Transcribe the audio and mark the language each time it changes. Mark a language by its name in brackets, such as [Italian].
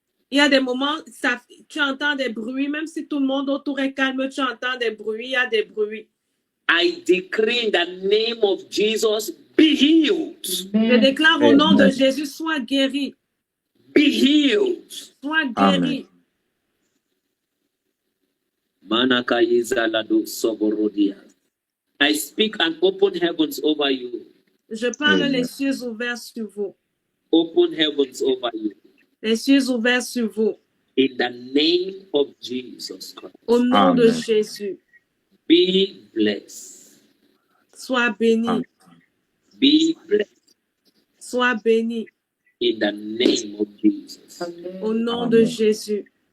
[French] Il y a des moments, tu entends des bruits. Même si tout le monde autour est calme, tu entends des bruits. Il y a des bruits. [English] I decree in the name of Jesus, be healed. [French] Je déclare au nom de Jésus, sois guéri. [English] Be healed. [French] Sois guéri. Manakayiza lado soborodia. [English] I speak and open heavens over you. [French] Je parle les cieux ouverts sur vous. [English] Open heavens over you. [French] Les cieux ouverts sur vous. [English] In the name of Jesus Christ. [French] Au nom de Jésus. [English] Be blessed. [French] Sois béni. [English] Be blessed. [French] Sois béni. [English] In the name of Jesus. [French] Au nom de Jésus.